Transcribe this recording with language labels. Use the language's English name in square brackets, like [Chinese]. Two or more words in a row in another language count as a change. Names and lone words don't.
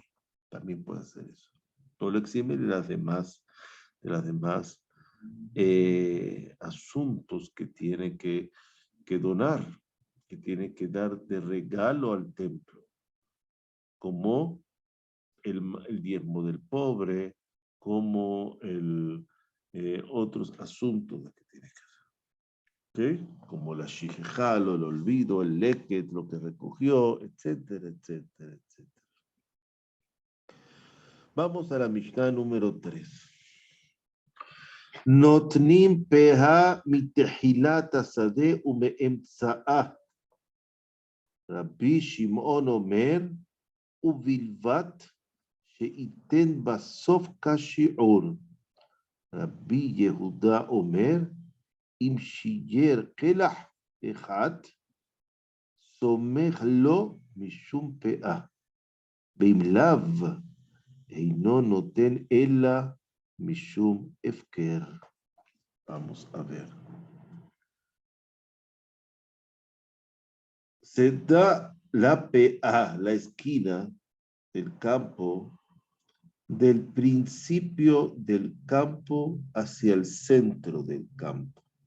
[Spanish] También puede hacer eso. No lo exime de las demás asuntos que tiene que donar, que tiene que dar de regalo al templo, como el diezmo del pobre, como otros asuntos que tiene que hacer. ¿Okay? Como la shijejalo, el olvido, el leket, lo que recogió, etcétera, etcétera, etcétera. Vamos a la Mishnah número 3. [Hebrew] נותנים פאה מתחילת השדה ומאמצעה. רבי שמעון אומר ובלבד שיתן בסוף כשיעור. רבי יהודה אומר אם שייר קלח אחד סומך לו משום פאה. ואם לאו אינו נותן אלא משום הפקר. [Spanish] Vamos a ver. Se da la PA, la esquina del campo, del principio del campo hacia el centro del campo.